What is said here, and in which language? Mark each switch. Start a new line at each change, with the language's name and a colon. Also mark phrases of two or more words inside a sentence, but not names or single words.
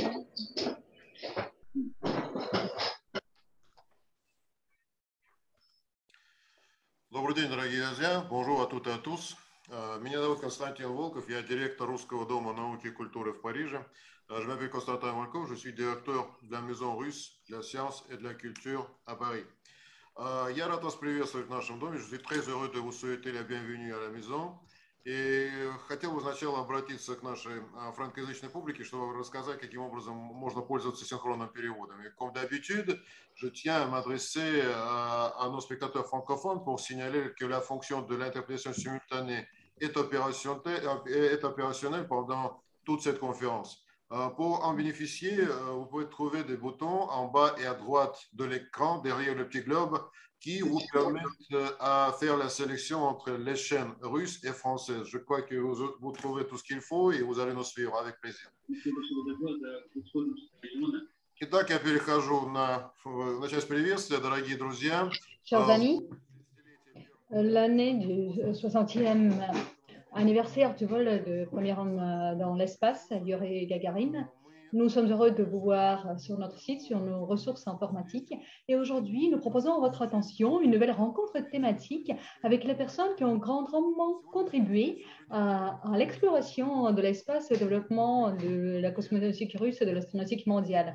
Russian: Добрый день, дорогие друзья.
French: Bonjour à toutes et à tous.
Russian: Меня зовут Константин Волков, я директор Русского дома науки и культуры в Париже.
French: Je m'appelle Constantin Volkov, je suis directeur de la Maison russe de la science et de la culture à Paris.
Russian: Я рад вас приветствовать в нашем доме.
French: Je suis très heureux de vous souhaiter la bienvenue à la maison.
Russian: И хотел бы сначала обратиться к нашей франкоязычной публике, чтобы рассказать, каким образом можно пользоваться синхронным переводом.
French: Et comme d'habitude, je tiens à m'adresser à nos spectateurs francophones pour signaler que la fonction de l'interprétation simultanée est opérationnelle pendant toute cette conférence. Pour en bénéficier, vous pouvez trouver des boutons en bas et à droite de l'écran, derrière le petit globe, qui vous permettent à faire la sélection entre les chaînes russes et françaises. Je crois que vous trouvez tout ce qu'il faut et vous allez nous suivre avec plaisir.
Russian: Итак, я перехожу на часть приветствия, дорогие друзья.
French: Chers amis, l'année du 60e anniversaire du vol de premier homme dans l'espace, Yuri Gagarin. Nous sommes heureux de vous voir sur notre site, sur nos ressources informatiques. Et aujourd'hui, nous proposons à votre attention une nouvelle rencontre thématique avec les personnes qui ont grandement contribué à l'exploration de l'espace et au développement de la cosmonautique russe et de l'astronautique mondiale.